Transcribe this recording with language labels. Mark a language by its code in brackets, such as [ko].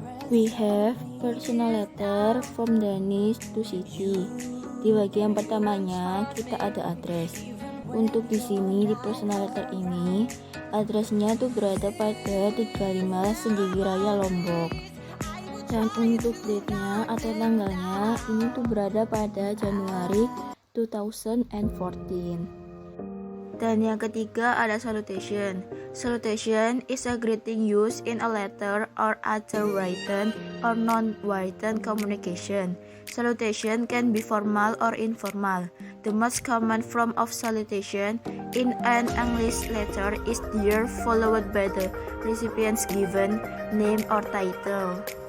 [en] We have personal letter from Danish to Siti. [id] Di bagian pertamanya kita ada address. Untuk di sini di personal letter ini addressnya tuh berada pada 35 Senggigi Raya Lombok. Dan untuk date-nya atau tanggalnya ini tuh berada pada Januari 2014. Dan yang ketiga ada salutation. [en] Salutation is a greeting used in a letter or other written or non-written communication. Salutation can be formal or informal. The most common form of salutation in an English letter is dear, followed by the recipient's given name or title.